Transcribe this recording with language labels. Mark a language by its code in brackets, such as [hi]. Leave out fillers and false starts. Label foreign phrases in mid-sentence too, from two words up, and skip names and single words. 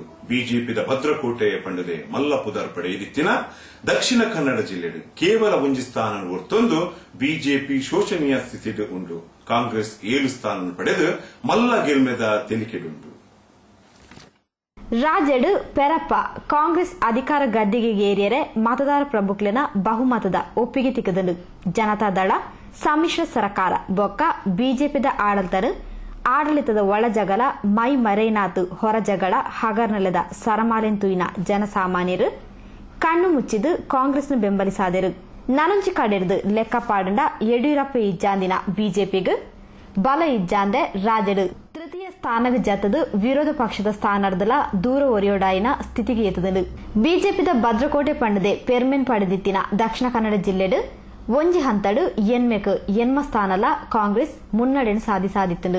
[tcy] ಬಿಜೆಪಿದ ಭದ್ರಕೋಟೆಯ ಪಂಡದೆ ಮಲ್ಲಪುದರ್ ಪಡೆಯಿದಿತ್ತಿನ ದಕ್ಷಿಣ ಕನ್ನಡ ಜಿಲ್ಲೆಡು ಕೇವಲ 1 ಸ್ಥಾನ ಹೊರ್ತೊಂದು ಬಿಜೆಪಿ ಶೋಚನೀಯ ಸ್ಥಿತಿಡು ಉಂಡು. ಕಾಂಗ್ರೆಸ್ 7 ಸ್ಥಾನ ಪಡೆದು ಮಲ್ಲ ಗೆಲ್ಮೆದ ತೆಲಿಕೆಡುಂಡು. ರಾಜ್ಯಡು ಪೆರಪ್ಪ ಕಾಂಗ್ರೆಸ್ ಅಧಿಕಾರ ಗದ್ದಿಗೆ ಏರಿಯರೆ ಮತದಾರ ಪ್ರಭುಕ್ಲಿನ ಬಹುಮತದ ಒಪ್ಪಿಗೆ ತಿಕ್ಕದನು. ಜನತಾದಳ ಸಮ್ಮಿಶ್ರ ಸರ್ಕಾರ ಬೊಕ್ಕ ಬಿಜೆಪಿದ ಆಡಳಿತದ ಒಳ ಜಗಳ ಮೈ ಮರೆನಾತು ಹೊರ ಜಗಳ ಹಗರ್ನಲೆದ ಸರಮಾಲೆಂತುಯಿನ ಜನಸಾಮಾನ್ಯರು ಕಣ್ಣು ಮುಚ್ಚಿದು ಕಾಂಗ್ರೆಸ್ನ ಬೆಂಬಲಿಸಾದರು. ನನಂಚಿ ಕಡೆರ್ದು ಲೆಕ್ಕಪಾಡಂಡ ಯಡಿಯೂರಪ್ಪ ಇಜ್ಜಾಂದಿನ ಬಿಜೆಪಿಗೆ ಬಲ ಇಜ್ಜಾಂದೆ ರಾಜ್ಯಡು ತೃತೀಯ ಸ್ಥಾನಕ್ಕೆ ಜತದು ವಿರೋಧ ಪಕ್ಷದ ಸ್ಥಾನರ್ದಲ ದೂರ ಒರಿಯೋಡಾಯಿನ ಸ್ಥಿತಿಗೆ ಎತ್ತದನು. ಬಿಜೆಪಿದ ಭದ್ರಕೋಟೆ ಪಂಡದೆ ಪೆರ್ಮೆನ್ ಪಡೆದಿತ್ತಿನ ದಕ್ಷಿಣ ಕನ್ನಡ ಜಿಲ್ಲೆಡು ಒಂಜಿ ಹಂತಡು ಎನ್ಮ ಸ್ಥಾನಲ ಕಾಂಗ್ರೆಸ್ ಮುನ್ನಡೆಯನ್ನು ಸಾಧಿಸಾದಿತ್ತು.